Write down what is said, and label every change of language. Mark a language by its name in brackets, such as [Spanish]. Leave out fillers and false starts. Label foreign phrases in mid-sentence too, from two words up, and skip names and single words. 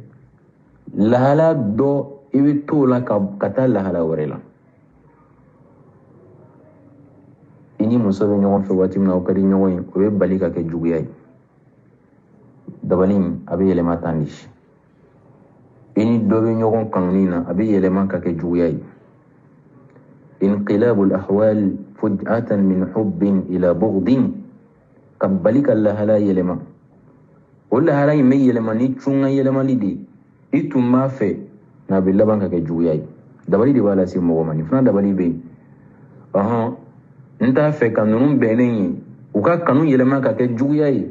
[Bambara] Lahala dɔ i bɛ t'o la ka taa lahala wɛrɛ la. I ni muso bɛ ɲɔgɔn fɛ waati min na aw ka di ɲɔgɔn ye, o bɛ bali ka kɛ juguya ye. Dabali in a bɛ yɛlɛma tan de. I ni dɔ bɛ ɲɔgɔn kanuni na a bɛ yɛlɛma ka kɛ juguya ye. [Arabic] انقلاب الأحوال فجأة من حب إلى بغض. [Bambara] ka bali ka lahala yɛlɛma. O lahala in bɛ yɛlɛma ni cunga yɛlɛmali de ye. I tun b'a fɛ nka a bɛ laban ka kɛ juguya ye. Dabali de b'a lase mɔgɔ ma. Nin fana dabali bɛ yen. N t'a fɛ ka ninnu bɛnnen ye u ka kanu yɛlɛma ka kɛ juguya ye.